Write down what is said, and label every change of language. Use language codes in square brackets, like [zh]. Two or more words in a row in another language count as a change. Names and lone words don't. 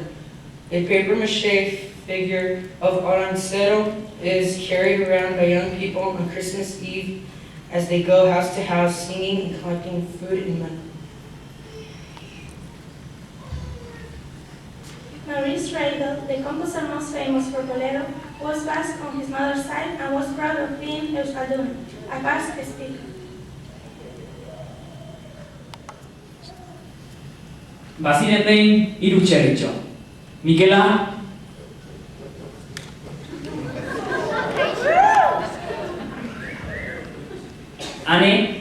[en] A papier-mâché figure of Orancero is carried around by young people on Christmas Eve as they go house to house singing and collecting food and money. Maurice Ravel, the composer most famous for bolero, was Basque on his mother's side and was proud of being Euskaldun, a Basque speaker. [eu] Bazinetein hiru txerritxo. [en] Mikela, Ane,